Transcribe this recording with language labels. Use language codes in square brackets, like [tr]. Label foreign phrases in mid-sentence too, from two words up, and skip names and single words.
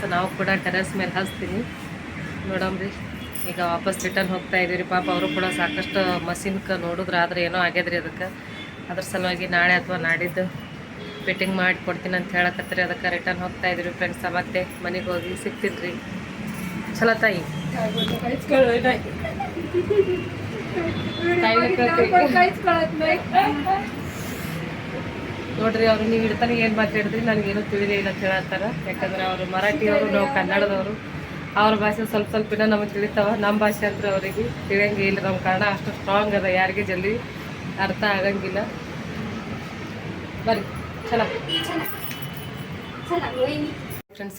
[kn] ನಾವು ಕೂಡ ಟೆರೆಸ್ ಮೇಲೆ ಹಚ್ತೀನಿ ನೋಡಮ್ರಿ. ಈಗ ವಾಪಸ್ ರಿಟರ್ನ್ ಹೋಗ್ತಾ ಇದ್ದೀವಿ ರೀ. ಪಾಪ ಅವರು ಕೂಡ ಸಾಕಷ್ಟು ಮಷಿನ್ಗೆ ನೋಡಿದ್ರೆ ಆದ್ರೆ ಏನೋ ಆಗ್ಯದ್ರಿ ಅದಕ್ಕೆ. ಅದ್ರ ಸಲುವಾಗಿ ನಾಳೆ ಅಥವಾ ನಾಡಿದ್ದು ಫಿಟ್ಟಿಂಗ್ ಮಾಡಿ ಕೊಡ್ತೀನಿ ಅಂತ ಹೇಳಕತ್ರಿ. ಅದಕ್ಕೆ ರಿಟರ್ನ್ ಹೋಗ್ತಾ ಇದ್ದೀವಿ ಫ್ರೆಂಡ್ಸ. ಮತ್ತೆ ಮನೆಗೆ ಹೋಗಿ ಸಿಗ್ತೀನಿ ರೀ. ಚಲೋ ತಾಯಿ [mr] काहीच कळलं नाही. ताईला काहीच कळत नाही. [kn] ನೋಡ್ರಿ ಅವ್ರು ನೀವು ಇಡ್ತಾನೆ ಏನು ಮಾತಾಡಿದ್ರಿ ನನಗೇನು ತಿಳಿಲಿಲ್ಲ ಅಂತ ಹೇಳತ್ತಾರ. ಯಾಕಂದ್ರೆ ಅವರು ಮರಾಠಿಯವರು, ನಾವು ಕನ್ನಡದವರು. ಅವ್ರ ಭಾಷೆ ಸ್ವಲ್ಪ ಸ್ವಲ್ಪ ನಮಗೆ ತಿಳಿತಾವ. ನಮ್ಮ ಭಾಷೆ ಅಂದ್ರೆ ಅವರಿಗೆ ತಿಳಿಯಂಗೆ ಇಲ್ಲ. ನಮ್ಮ ಕನ್ನಡ ಅಷ್ಟು ಸ್ಟ್ರಾಂಗ್ ಅದ, ಯಾರಿಗೆ ಜಲ್ದಿ ಅರ್ಥ ಆಗಂಗಿಲ್ಲ. ಬರ್ರಿ ಚಲ ಫ್ರೆಂಡ್ಸ.